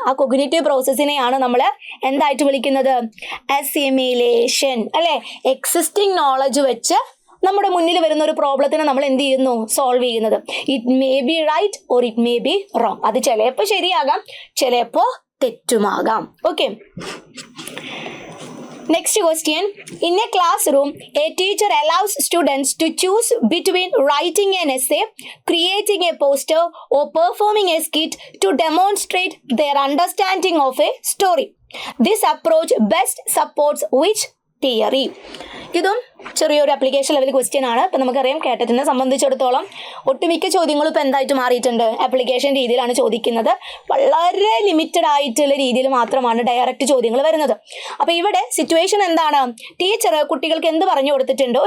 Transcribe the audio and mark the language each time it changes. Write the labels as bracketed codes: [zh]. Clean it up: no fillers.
[ml] ആ കൊഗ്നിറ്റീവ് പ്രോസസ്സിനെയാണ് നമ്മൾ എന്തായിട്ട് വിളിക്കുന്നത്? അസിമിലേഷൻ അല്ലെ? എക്സിസ്റ്റിംഗ് നോളജ് വെച്ച് നമ്മുടെ മുന്നിൽ വരുന്ന ഒരു പ്രോബ്ലത്തിന് നമ്മൾ എന്ത് ചെയ്യുന്നു? സോൾവ് ചെയ്യുന്നത്. [en] It may be right or it may be wrong. [ml] അത് ചിലപ്പോൾ ശരിയാകാം, ചിലപ്പോൾ തെറ്റുമാകാം. [en] Okay, next question. In a classroom, a teacher allows students to choose between writing an essay, creating a poster, or performing a skit to demonstrate their understanding of a story. This approach best supports which theory? [ml] ഇതും ചെറിയൊരു application level question ആണ്. ഇപ്പം നമുക്കറിയാം കേട്ടറ്റിനെ സംബന്ധിച്ചിടത്തോളം ഒട്ടുമിക്ക ചോദ്യങ്ങളും ഇപ്പം എന്തായിട്ട് മാറിയിട്ടുണ്ട്? ആപ്ലിക്കേഷൻ രീതിയിലാണ് ചോദിക്കുന്നത്. വളരെ ലിമിറ്റഡ് ആയിട്ടുള്ള രീതിയിൽ മാത്രമാണ് ഡയറക്റ്റ് ചോദ്യങ്ങൾ വരുന്നത്. അപ്പോൾ ഇവിടെ സിറ്റുവേഷൻ എന്താണ്? ടീച്ചർ കുട്ടികൾക്ക് എന്ത് പറഞ്ഞു കൊടുത്തിട്ടുണ്ട്?